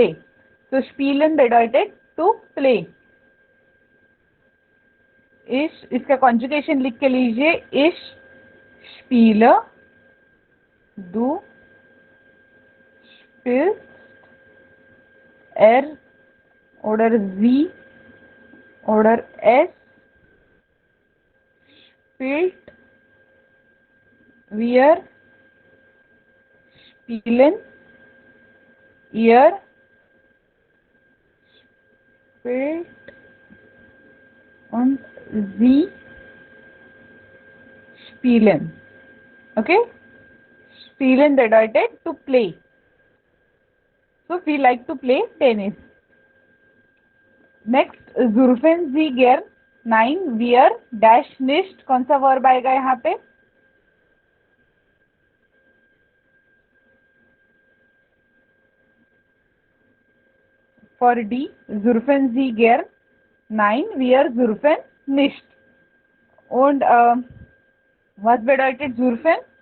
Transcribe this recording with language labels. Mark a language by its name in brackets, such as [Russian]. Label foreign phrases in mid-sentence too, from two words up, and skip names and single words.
[Hindi] तो [German] spielen bedeutet [English] to play. [Hindi] इश, इसका कॉन्जुगेशन लिख के लीजिए. [German] ich spiel du spielst एर oder sie oder es spielt, wir spielen, ihr spielt und sie spielen. Okay, spielen bedeutet [English] to play. [German] So we like to play tennis. नेक्स्ट, surfen Sie gern 9 wir dash nicht. [Hindi] कौन सा वर्ब आएगा यहाँ पे? [German] für die, surfen Sie gern 9 wir surfen nicht. Und was bedeutet Zurfen?